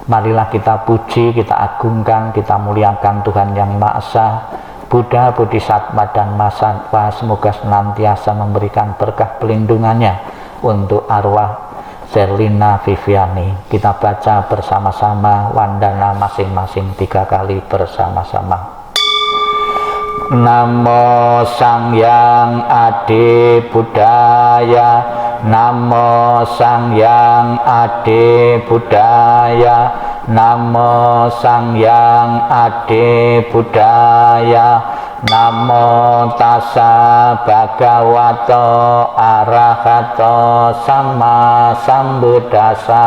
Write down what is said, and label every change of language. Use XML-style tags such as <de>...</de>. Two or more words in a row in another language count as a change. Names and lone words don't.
<id>Marilah kita puji, kita agungkan, kita muliakan Tuhan yang Maha Esa, Buddha, Bodhisattva, dan Mahasatwa. Semoga senantiasa memberikan berkah pelindungannya untuk arwah Sherlina Viviani. Kita baca bersama-sama wandana masing-masing 3 kali bersama-sama.</id> <pi>Namo Sangyang Adi Buddhaya, Namo Sangyang Adi Buddhaya, Namo Sangyang Adi Buddhaya, Namo Tassa Bhagavato Arahato Sama Sambuddhassa,</pi>